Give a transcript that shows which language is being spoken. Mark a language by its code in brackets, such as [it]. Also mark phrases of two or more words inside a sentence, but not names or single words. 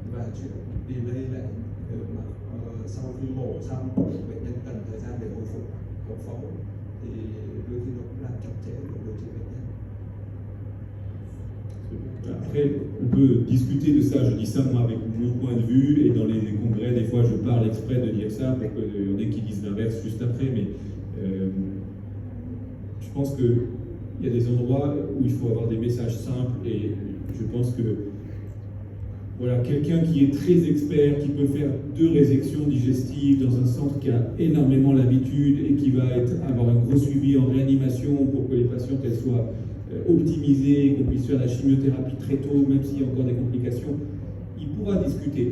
[vi] chuyện đi đây lại sau khi mổ xong bệnh nhân cần thời gian để hồi phục hậu phẫu thì đôi khi nó cũng làm chậm trễ việc điều trị bệnh nhân. [fr] Après, on peut discuter de ça. Je dis ça moi avec mon point de vue, et dans les congrès, des fois, je parle exprès de dire ça pour qu'il y en ait qui disent l'inverse juste après. Mais je pense qu'il y a des endroits où il faut avoir des messages simples, et je pense que voilà, quelqu'un qui est très expert, qui peut faire 2 résections digestives dans un centre qui a énormément l'habitude et qui va avoir un gros suivi en réanimation pour que les patientes elles soient optimisées, qu'on puisse faire la chimiothérapie très tôt, même s'il y a encore des complications, il pourra discuter.